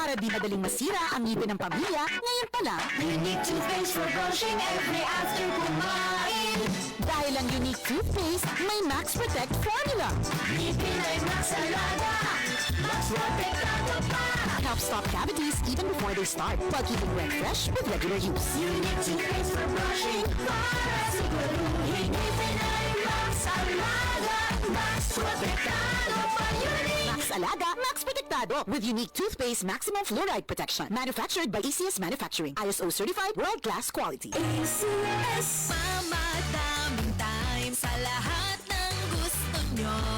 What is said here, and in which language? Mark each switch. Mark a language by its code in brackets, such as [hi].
[tl] Para di madaling masira ang ngipin ng pamilya, ngayon pa lang. [en] Unique toothpaste for brushing every after [tl] kumain. Dahil ang unique toothpaste, may [en] Max Protect formula. [tl] Ngipin ay Max Alaga. Max Protectado pa. [en] Helps stop cavities even before they start, while keeping breath fresh with regular use. Unique toothpaste for brushing. [tl] Para siguraduhin ngipin ay Max Alaga. Max Protectado pa. Unique. Max Alaga, Max Protectado. [en] With unique toothpaste maximum fluoride protection. Manufactured by ACS Manufacturing. ISO certified world-class quality. ACS. [tl] Mama, daming time sa lahat ng gusto nyo.